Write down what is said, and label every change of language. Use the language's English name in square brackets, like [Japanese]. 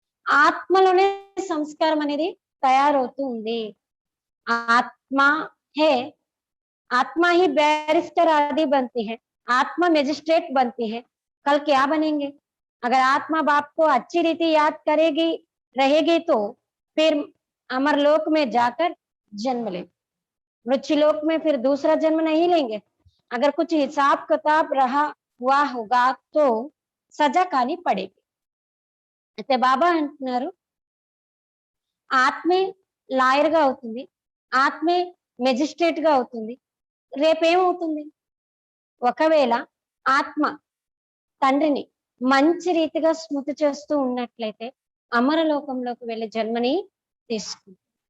[Telugu] ఆత్మలోనే సంస్కారం అనేది తయారవుతూ ఉంది. [Hindi] ఆత్మ హే, आत्मा ही बैरिस्टर आदि बनती है, आत्मा मजिस्ट्रेट बनती है. कल क्या बनेंगे? अगर आत्मा बाप को अच्छी रीति याद करेगी रहेगी तो फिर अमरलोक में जाकर जन्म ले, मृत्युलोक में फिर दूसरा जन्म नहीं लेंगे. अगर कुछ हिसाब किताब रहा हुआ होगा तो सजा खानी पड़ेगी. [Telugu] అయితే బాబా అంటున్నారు, ఆత్మే లాయర్ గా అవుతుంది, ఆత్మే మెజిస్ట్రేట్ గా అవుతుంది. రేపేమవుతుంది? ఒకవేళ ఆత్మ తండ్రిని మంచి రీతిగా స్మృతి చేస్తూ ఉన్నట్లయితే అమరలోకంలోకి వెళ్ళి జన్మని తీసుకుంది.